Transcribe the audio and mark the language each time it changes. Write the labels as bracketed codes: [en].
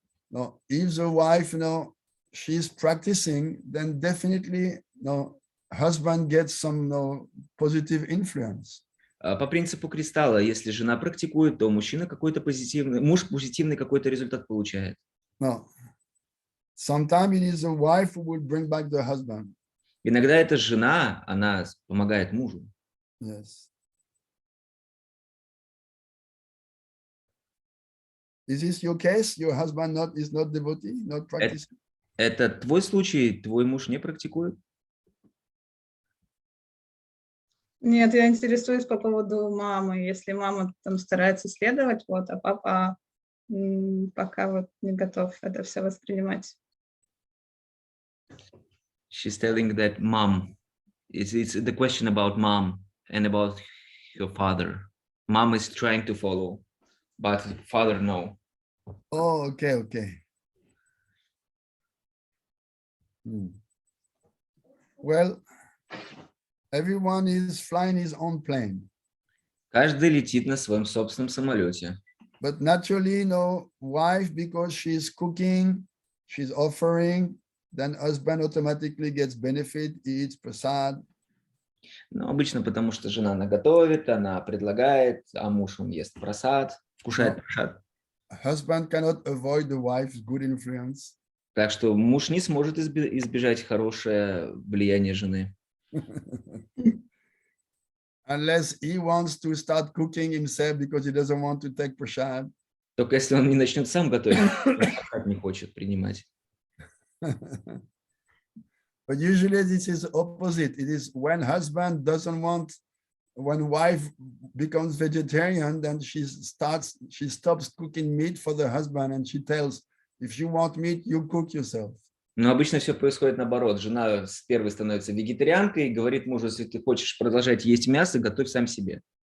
[en] No, if the wife, she's practicing, then definitely, husband gets some positive influence. [ru] По принципу кристалла, если жена практикует, то мужчина какой-то позитивный, муж позитивный какой-то результат получает. [en] No, sometimes it is the wife who will bring back the husband. [ru] Иногда это жена, она помогает мужу. [en] Yes. Is this your case? Your husband is not devotee, not practicing? [ru] Это твой случай, твой муж не практикует? Нет, я интересуюсь по поводу мамы. Если мама там старается следовать, вот, а папа пока вот не готов это все воспринимать. [en] She's telling that mom, it's the question about mom and about your father. Mom is trying to follow, but father no. Oh, okay. Well, everyone is flying his own plane. [ru] Каждый летит на своем собственном самолете. [en] But naturally, wife, because she's cooking, she's offering, then husband automatically gets benefit, eats prasad. [ru] Ну, обычно потому, что жена, она готовит, она предлагает, а муж, он ест прасад, вкушает прасад. [en] Husband cannot avoid the wife's good influence. [ru] Так что муж не сможет избежать хорошее влияние жены. [en] Unless he wants to start cooking himself because he doesn't want to take prasad. [ru] Только если он не начнет сам готовить, прасад не хочет принимать. [en] But usually this is opposite. It is when husband doesn't want, when wife becomes vegetarian, then she stops cooking meat for the husband and she tells, if you want meat, you cook yourself. [ru] Но обычно все происходит наоборот. Жена с первой становится вегетарианкой и говорит мужу, если ты хочешь продолжать есть мясо, готовь сам себе.